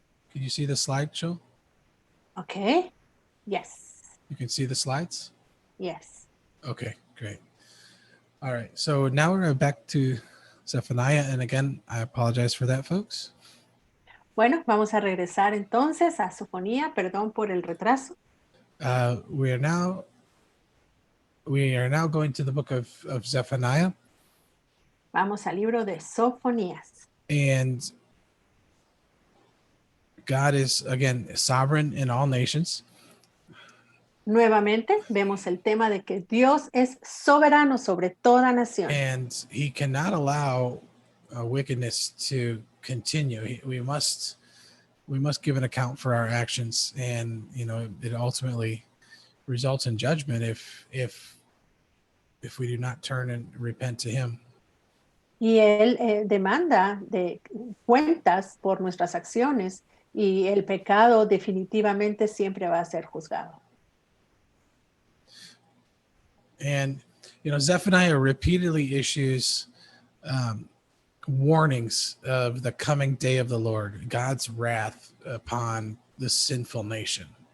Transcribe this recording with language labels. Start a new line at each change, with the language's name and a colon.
English: Can you see the slideshow? Okay. Yes. You can see the slides? Yes. Okay, great. All right, so now we're back to Zephaniah. And again, I apologize for that, folks.
Spanish: Bueno, vamos a regresar entonces a Sofonía. Perdón por el retraso.
English: We are now going to the book of Zephaniah.
Spanish: Vamos al libro de Sofonías.
English: And God is, again, sovereign in all nations.
Spanish: Nuevamente vemos el tema de que Dios es soberano sobre toda nación.
English: And he cannot allow wickedness to continue. We must give an account for our actions, and it ultimately results in judgment if we do not turn and repent to him.
Spanish: Y Él demanda de cuentas por nuestras acciones y el pecado definitivamente siempre va a ser juzgado.
English: And Zephaniah repeatedly issues warnings of the coming day of the Lord, God's wrath upon the sinful nation.